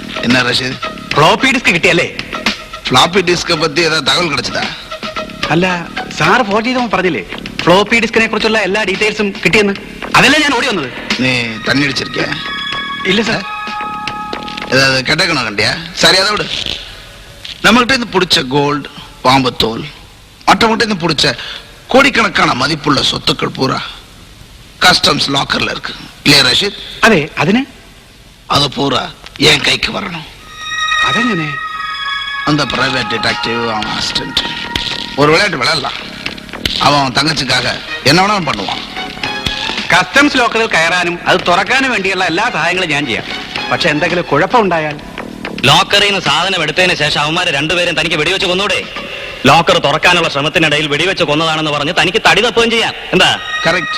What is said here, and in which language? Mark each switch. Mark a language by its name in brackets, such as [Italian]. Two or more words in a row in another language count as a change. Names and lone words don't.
[Tamil] என்ன ரஷீத், [English] floppy disk [Malayalam] കിട്ടിയല്ലേ? [English] floppy disk [Tamil] பற்றி ஏதா தகவல் கிடைச்சதா? [Malayalam] അല്ല, സാറ് ഫോൺ ചെയ്തവൻ പറഞ്ഞില്ലേ [English] floppy disk [Malayalam] കുറിച്ചുള്ള എല്ലാ ഡീറ്റെയിൽസും കിട്ടിയെന്ന്? അതല്ലേ ഞാൻ ഓടി വന്നത്. [Tamil] நீ தண்ணி அடிச்சிருக்கிய? [Malayalam] ഇല്ല സാർ. [Tamil] ஏதாவது கெட்டக்கணும் கண்டியா? சரி, அதை விடு. நம்மகிட்ட இருந்து பிடிச்ச கோல்டு, பாம்பு தோல், மற்றவங்கிட்ட இருந்து பிடிச்ச கோடிக்கணக்கான மதிப்புள்ள சொத்துக்கள் பூரா [English] customs locker [Tamil] இருக்கு. இல்லையா ரஷீத்? [Malayalam] അതെ, അതിന് [Tamil] அது பூரா என் கைக்கு வரணும். [Malayalam] അതെങ്ങനെ? [Tamil] அந்த [English] private detective, [Tamil] அவன் அசிஸ்டன்ட், ஒரு விளையாட்டு விளையாடலாம். அவன் தங்கச்சிக்காக என்ன வேணாலும் பண்ணுவான். [English] customs locker [Malayalam] കയറാനും അത് തുറക്കാനും വേണ്ടിയുള്ള എല്ലാ സഹായങ്ങളും ഞാൻ ചെയ്യാം. പക്ഷെ എന്തെങ്കിലും കുഴപ്പമുണ്ടായാൽ? ലോക്കറിൽ നിന്ന് സാധനം എടുത്തതിന് ശേഷം അവന്മാര് രണ്ടുപേരും തനിക്ക് വെടിവെച്ച് കൊന്നൂടെ? ലോക്കർ തുറക്കാനുള്ള ശ്രമത്തിനിടയിൽ വെടിവെച്ച് കൊന്നതാണെന്ന് പറഞ്ഞ് തനിക്ക് തടി തപ്പുകയും ചെയ്യാം. എന്താ? കറക്റ്റ്.